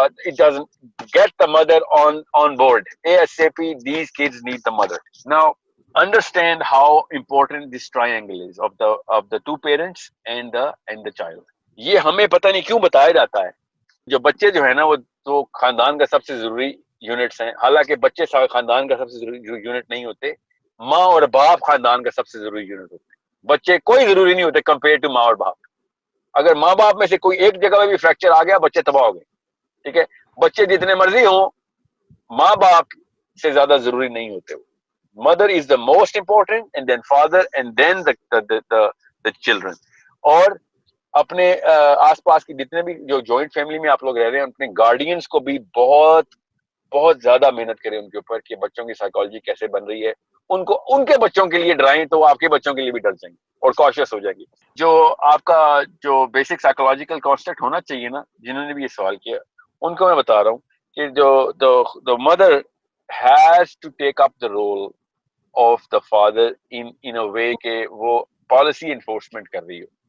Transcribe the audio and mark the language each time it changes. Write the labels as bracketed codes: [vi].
[en] It doesn't get the mother on board. ASAP, these kids need the mother. Now, understand how important this triangle is of the two parents and the child. [ur] یہ ہمیں پتہ نہیں کیوں بتایا جاتا ہے. جو بچے جو ہے نا وہ تو خاندان کا سب سے ضروری یونٹس ہیں, حالانکہ بچے خاندان کا سب سے ضروری یونٹ نہیں ہوتے, ماں اور باپ خاندان کا سب سے ضروری یونٹ ہوتے ہیں. بچے کوئی ضروری نہیں ہوتے کمپیئر ٹو ماں اور باپ. اگر ماں باپ میں سے کوئی ایک جگہ میں بھی فریکچر آ گیا بچے تباہ ہو گئے. ٹھیک ہے, بچے جتنے مرضی ہوں ماں باپ سے زیادہ ضروری نہیں ہوتے. [en] Mother is the most important and then father and then the children. [ur] اور اپنے آس پاس کی جتنے بھی جو جوائنٹ فیملی میں آپ لوگ رہ رہے ہیں اپنے گارڈینس کو بھی بہت بہت زیادہ محنت کریں ان کے اوپر کہ بچوں کی سائیکالوجی کیسے بن رہی ہے, ان کو ان کے بچوں کے لیے ڈرائیں تو وہ آپ کے بچوں کے لیے بھی ڈر جائیں گے اور کاشیس ہو جائے گی. جو آپ کا جو بیسک سائیکولوجیکل کانسیپٹ ہونا چاہیے نا, جنہوں نے بھی یہ سوال کیا ان کو میں بتا رہا ہوں کہ جو [en] mother has to take up the role of the father in a way [ur] کہ وہ پالیسی انفورسمنٹ کر رہی ہو.